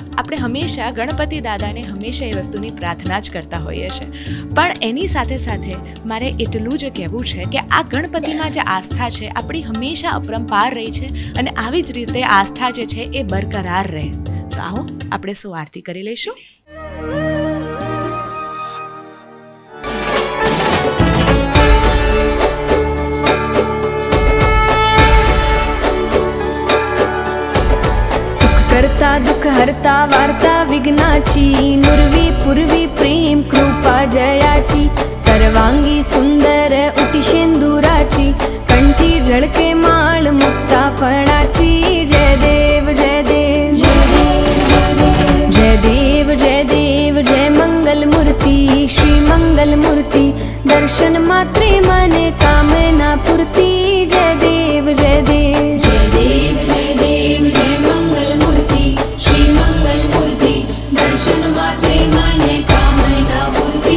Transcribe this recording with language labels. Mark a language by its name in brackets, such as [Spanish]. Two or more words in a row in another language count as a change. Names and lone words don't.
[Gujarati] આપણે હંમેશા ગણપતિ દાદાને હંમેશા એ વસ્તુની પ્રાર્થના જ કરતા હોઈએ છીએ. પણ એની સાથે સાથે મારે એટલું જ કહેવું છે કે આ ગણપતિમાં જે આસ્થા છે આપણી હંમેશા અપરંપાર રહી છે અને આવી જ રીતે આસ્થા જે છે એ બરકરાર રહે. તો આવો આપણે સૌ આરતી કરી લઈશું. [Marathi] करता दुख हरता वार्ता विघ्नाची, नुरवी पूर्वी प्रेम कृपा जयाची, सर्वांगी सुंदर उटी शेंदुराची, कंठी झळके माळ मुक्ता फळाची. जय देव जय देव जय देव जय देव जय मंगल मूर्ती, श्री मंगल मूर्ती, दर्शन मात्रे मने कामना पूर्ती. जय देव जय देव जय देव जय देव जय मंगल मूर्ती, श्री मंगल मूर्ती, दर्शन मात्रे मने कामना पूर्ती.